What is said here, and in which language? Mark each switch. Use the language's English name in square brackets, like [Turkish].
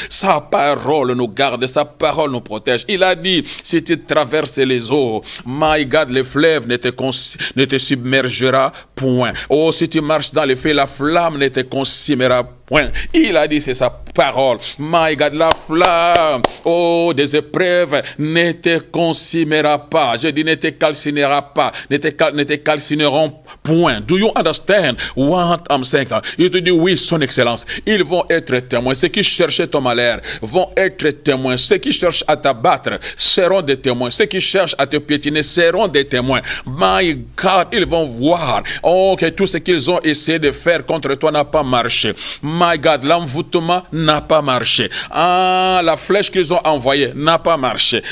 [French] Sa parole nous garde, sa parole nous protège. Il a dit, si tu traverses les eaux, [English] my God, [French] le fleuve ne te submergera point. Oh, si tu marches dans les feux, la flamme ne te consumera point. Il a dit, c'est sa parole. [English] My God, [French] la flamme, oh, des épreuves ne te consumera pas. Je dis, ne te calcinera pas, ne te calcineront point. [English] Do you understand what I'm saying? [French] Il te dit, oui, son excellence. Ils vont être témoins. Ceux qui cherchaient ton malheur vont être témoins. Ceux qui cherchent à t'abattre seront des témoins. Ceux qui cherchent à te piétiner seront des témoins. [English] My God, [French] ils vont voir, oh, que tout ce qu'ils ont essayé de faire contre toi n'a pas marché. [English] My God, [French] l'envoûtement n'a pas marché. Ah, la flèche qu'ils ont envoyée n'a pas marché.